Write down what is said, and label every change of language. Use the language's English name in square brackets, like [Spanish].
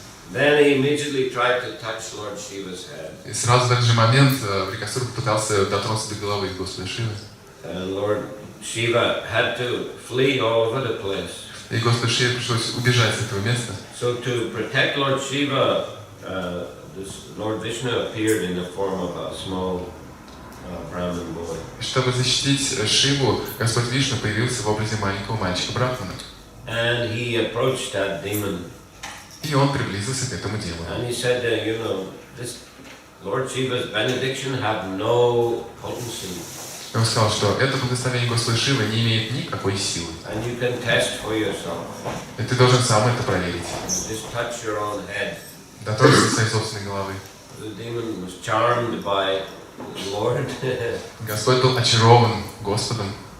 [English] Then he immediately tried to touch Lord Shiva's head. [Russian] И сразу в этот же момент Врикасура попытался дотронуться до головы Господа Шивы. [English] And Lord Shiva had to flee all over the place. [Russian] И Господу Шиве пришлось убежать с этого места. [English] So to protect Lord Shiva, this Lord Vishnu appeared in the form of a small Brahmin boy. [Russian] Чтобы защитить Шиву, Господь Вишну появился в образе маленького мальчика Брахмана. [English] And he approached that demon. [Russian] И он приблизился к этому демону. [English] And he said, this Lord Shiva's benediction have no potency. [Russian] Он сказал, что это благословение Господа Шивы не имеет никакой силы. [English] And you can test for yourself. [Russian] И ты должен сам это проверить. [English] Just touch your own head. [Russian] Дотронься до своей собственной головы. [English] The demon was charmed by the Lord. [Russian] Господь был очарован Господом.